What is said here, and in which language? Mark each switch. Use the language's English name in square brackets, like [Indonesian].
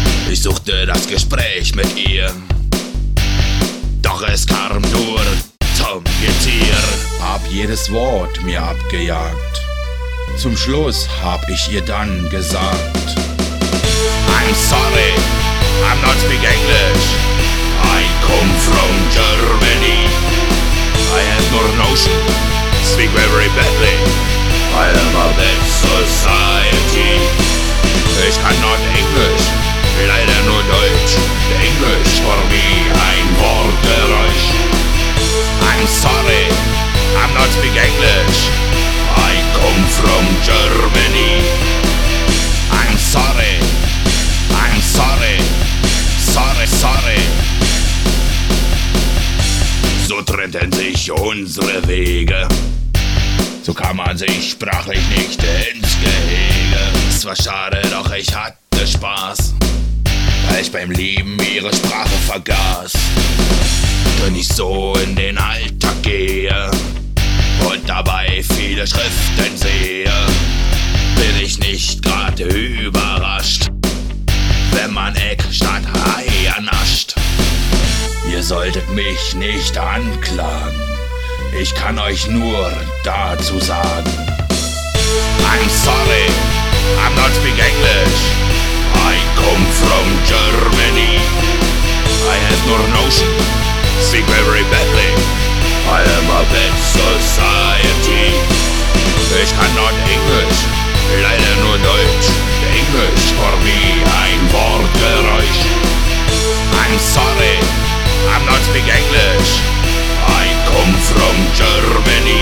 [German] Ich suchte das Gespräch mit ihr, doch es kam nur zum Getier. Hab jedes Wort mir abgejagt, zum Schluss hab ich ihr dann gesagt: [English] I'm sorry, I'm not speak English, I come from Germany. I have no notion, speak very badly, I am a bad society. [German] Ich kann [English] not [German] English, leider nur Deutsch, Englisch [English] for me [German] ein Wort für euch. [English] I'm sorry, I'm not speak English, I come from Germany. I'm sorry, I'm sorry, sorry, sorry. [German] So trennten sich unsere Wege, so kam man sich sprachlich nicht ins Gehege. Es war schade, doch ich hatte Spaß, weil ich beim Lieben ihre Sprache vergaß. Denn ich so in den Alltag gehe und dabei viele Schriften sehe, bin ich nicht grad überrascht, wenn man Eck statt Ei ernascht. Ihr solltet mich nicht anklagen, ich kann euch nur dazu sagen: [English] I'm sorry, I'm not speak English, I come from Germany. I have no notion, speak very badly, I am a bad society. [German] Ich kann [English] not [German] English, leider nur Deutsch, Englisch [English] for me [German] ein Wort für euch. [English] I'm sorry, I'm not speak English, I come from Germany.